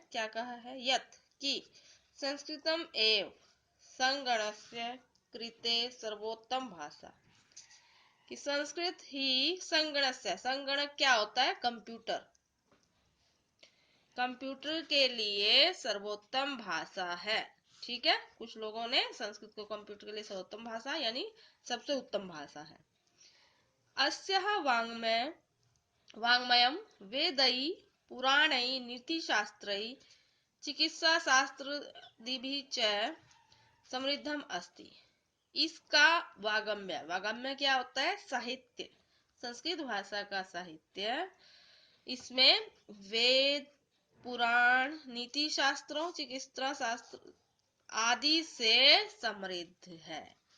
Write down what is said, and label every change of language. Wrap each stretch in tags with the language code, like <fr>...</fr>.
<hi>क्या कहा है?</hi> <sa>यत्</sa> <hi>कि</hi> <sa>संस्कृतम एव संगणस्य कृते सर्वोत्तम भाषा,</sa> <hi>कि संस्कृत ही संगणस्य, संगणक क्या होता है? कंप्यूटर। कंप्यूटर के लिए सर्वोत्तम भाषा है। ठीक है। कुछ लोगों ने संस्कृत को कंप्यूटर के लिए सर्वोत्तम भाषा यानी सबसे उत्तम भाषा है।</hi> <sa>अस्याः वाङ्मयं वेदैः पुराणैः नीतिशास्त्रैः चिकित्साशास्त्रादिभिः च समृद्धम अस्ति।</sa> <hi>इसका वागम्य क्या होता है? साहित्य। संस्कृत भाषा का साहित्य, इसमें वेद, पुराण, नीति शास्त्रों, चिकित्सा शास्त्र आदि से समृद्ध है।</hi>